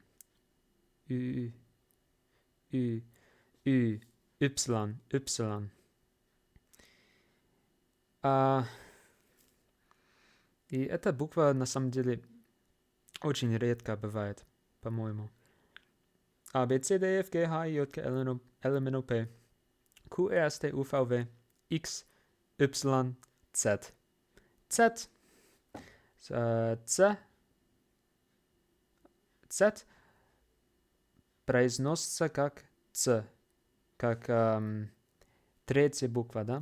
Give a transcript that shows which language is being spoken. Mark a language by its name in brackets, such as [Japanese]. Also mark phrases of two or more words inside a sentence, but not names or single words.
[German] Ü, Ü, Ü, Y, Y. [Russian] И эта буква на самом деле очень редко бывает, по-моему. [German] A, B, C, D, F, G, H, I, J, K, L, M, N, O, P, Q, R, S, T, U, V, W, X, Y, Z. Z. [Russian] Z произносится как Ц, как третья буква, да?